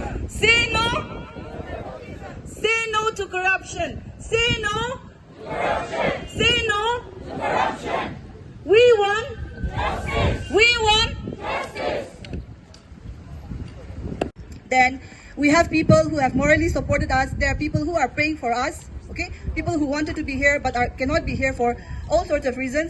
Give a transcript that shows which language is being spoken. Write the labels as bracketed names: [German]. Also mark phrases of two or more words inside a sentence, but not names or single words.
[English] Say no. Say no to corruption. Say no. Corruption. Say no. Corruption. We want justice. We want justice. Then we have people who have morally supported us. There are people who are praying for us. Okay, people who wanted to be here but cannot be here for all sorts of reasons.